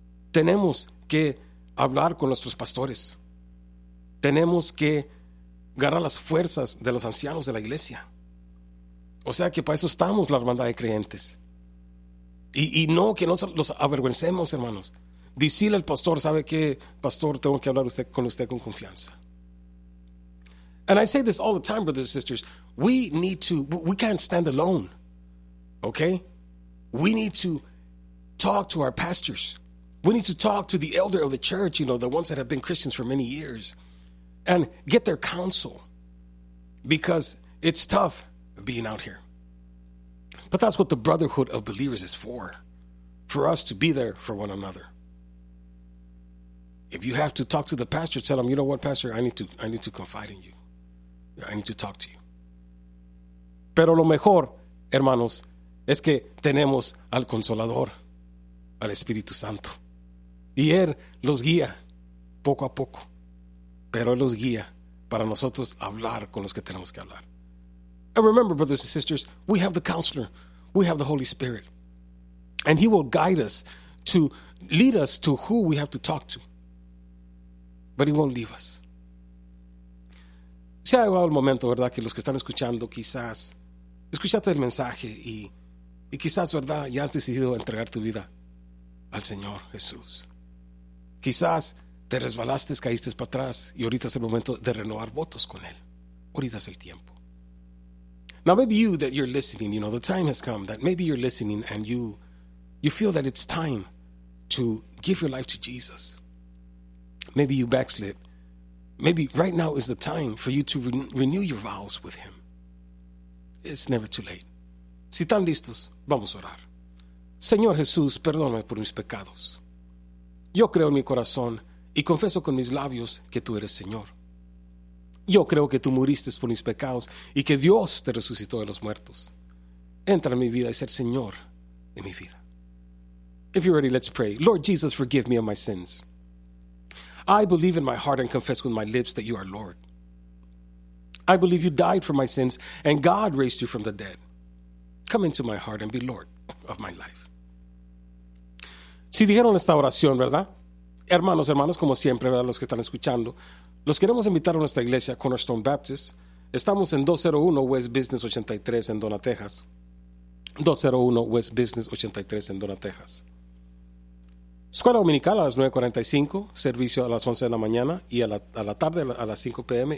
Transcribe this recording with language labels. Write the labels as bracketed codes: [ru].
[es] Tenemos que hablar con nuestros pastores. Tenemos que agarrar las fuerzas de los ancianos de la iglesia. O sea que para eso estamos la hermandad de creyentes. Y no que nos los avergüencemos, hermanos. Decirle al pastor, ¿sabe qué? Pastor, tengo que hablar usted, con usted con confianza. [en] And I say this all the time, brothers and sisters. We can't stand alone. Okay? We need to talk to our pastors. We need to talk to the elder of the church, you know, the ones that have been Christians for many years, and get their counsel, because it's tough being out here. But that's what the brotherhood of believers is for us to be there for one another. If you have to talk to the pastor, tell him, you know what, pastor, I need to confide in you. I need to talk to you. [es] Pero lo mejor, hermanos, es que tenemos al Consolador, al Espíritu Santo. Y Él los guía poco a poco, pero Él los guía para nosotros hablar con los que tenemos que hablar. [en] And remember, brothers and sisters, we have the Counselor, we have the Holy Spirit, and He will guide us to lead us to who we have to talk to, but He won't leave us. [es] Se ha llegado el momento, ¿verdad?, que los que están escuchando, quizás, escuchaste el mensaje y quizás, ¿verdad?, ya has decidido entregar tu vida al Señor Jesús. Quizás te resbalaste, caíste para atrás y ahorita es el momento de renovar votos con Él. Ahorita es el tiempo. [en] Now maybe you that you're listening, you know, the time has come that maybe you're listening and you feel that it's time to give your life to Jesus. Maybe you backslid. Maybe right now is the time for you to renew your vows with Him. It's never too late. [es] Si están listos, vamos a orar. Señor Jesús, perdóname por mis pecados. Yo creo en mi corazón y confieso con mis labios que tú eres Señor. Yo creo que tú muriste por mis pecados y que Dios te resucitó de los muertos. Entra en mi vida y sé Señor de mi vida. [en] If you're ready, let's pray. Lord Jesus, forgive me of my sins. I believe in my heart and confess with my lips that you are Lord. I believe you died for my sins and God raised you from the dead. Come into my heart and be Lord of my life. [es] Si dijeron esta oración, ¿verdad? Hermanos, hermanas, como siempre, ¿verdad? Los que están escuchando, los queremos invitar a nuestra iglesia, Cornerstone Baptist. Estamos en 201 West Business 83 en Donna, Texas. 201 West Business 83 en Donna, Texas. Escuela Dominical a las 9:45, servicio a las 11 de la mañana y a la tarde a las 5 p.m.